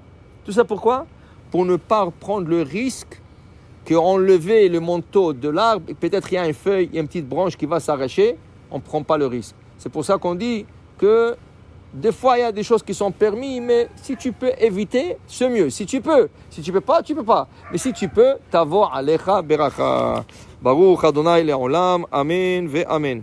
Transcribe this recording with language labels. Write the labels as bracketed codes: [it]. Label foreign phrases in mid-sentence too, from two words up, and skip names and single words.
[fr] Pour ne pas prendre le risque qu'enlever le manteau de l'arbre, peut-être il y a une feuille, il y a une petite branche qui va s'arracher, on ne prend pas le risque. C'est pour ça qu'on dit que Des fois, il y a des choses qui sont permises, mais si tu peux éviter, c'est mieux. Si tu peux. Si tu peux pas, tu peux pas. Mais si tu peux, [he] תבוא עליך ברכה. ברוך ה' לעולם. אמן ואמן.